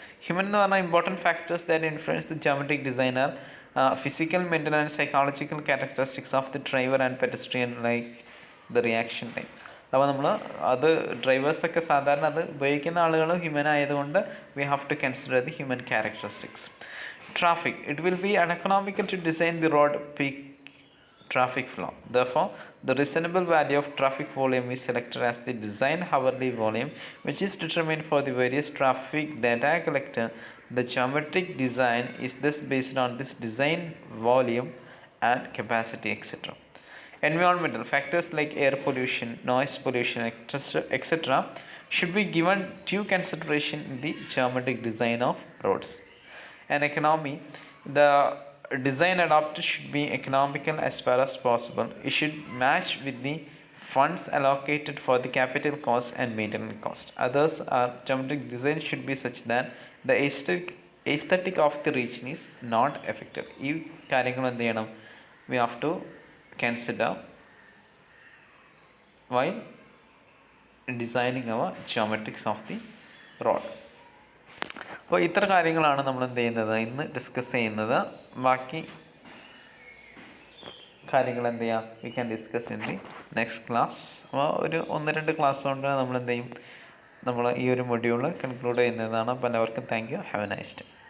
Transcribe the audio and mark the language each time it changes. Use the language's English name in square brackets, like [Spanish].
[English] human [Malayalam] എന്ന് പറഞ്ഞാൽ [English] Important factors that influence the geometric designer, physical, mental and psychological characteristics of the driver and pedestrian like the reaction time. [Malayalam] അപ്പോൾ നമ്മൾ അത് ഡ്രൈവേഴ്സൊക്കെ സാധാരണ അത് ഉപയോഗിക്കുന്ന ആളുകൾ ഹ്യൂമൻ ആയതുകൊണ്ട് [English] We have to consider the human characteristics. [Malayalam] Traffic. [English] It will be uneconomical to design the road peak traffic flow. Therefore, the reasonable value of traffic volume is selected as the design hourly volume, which is determined for the various traffic data collected. The geometric design is thus based on this design volume and capacity, etc. Environmental factors like air pollution, noise pollution, etc. should be given due consideration in the geometric design of roads. And economy. The design adopted should be economical as far as possible. It should match with the funds allocated for the capital cost and maintenance cost. Others are geometric design should be such that the aesthetic of the region is not affected. [Malayalam] ഈ കാര്യങ്ങൾ എന്ത് ചെയ്യണം, [English] we have to consider while designing our geometrics of the road. [Malayalam] അപ്പോൾ ഇത്ര കാര്യങ്ങളാണ് നമ്മൾ എന്ത് ചെയ്യുന്നത്, ഇന്ന് ഡിസ്കസ് ചെയ്യുന്നത്. ബാക്കി കാര്യങ്ങൾ എന്ത് ചെയ്യാം, [English] We can discuss in the next class. [Malayalam] അപ്പോൾ ഒരു 1-2 ക്ലാസ് കൊണ്ട് നമ്മൾ എന്ത് ചെയ്യും, നമ്മൾ ഈ ഒരു മൊഡ്യൂൾ കൺക്ലൂഡ് ചെയ്യുന്നതാണ്. അപ്പോൾ എല്ലാവർക്കും [English] Thank you. Have a nice day.